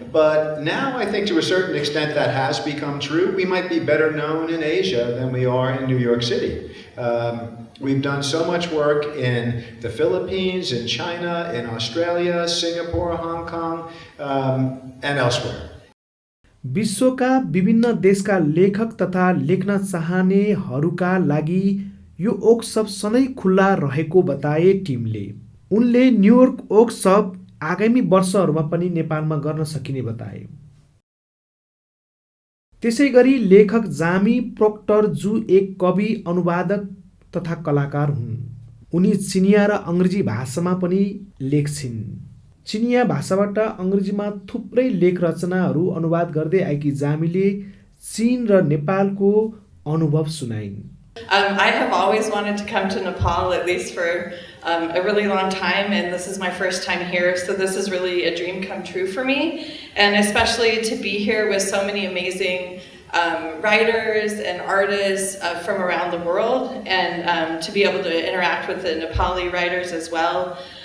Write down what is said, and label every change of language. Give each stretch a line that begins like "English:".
English: But now I think to a certain extent that has become true. We might be better known in Asia than we are in New York City. We've done so much work in the Philippines, in China, in Australia, Singapore, Hong Kong, and elsewhere.
Nepali: विश्वका विभिन्न देशका लेखक तथा लेख्न चाहनेहरूका लागि यो workshop सधैँ खुल्ला रहेको बताए टिमले। उनले न्युयोर्क वर्कसप आगामी वर्षहरूमा पनि नेपालमा गर्न सकिने बताए। त्यसैगरी लेखक जामी प्रोक्टर जू एक कवि, अनुवादक तथा कलाकार हुन्। उनी चिनिया र अंग्रेजी भाषामा पनि लेख्छिन्। चिनिया भाषाबाट अंग्रेजीमा थुप्रै लेख रचनाहरू अनुवाद गर्दै आएकी जामीले चीन र नेपालको अनुभव सुनाइन्।
English: I have always wanted to come to Nepal, at least for a really long time, and this is my first time here, so this is really a dream come true for me, and especially to be here with so many amazing writers and artists from around the world, and to be able to interact with the Nepali writers as well.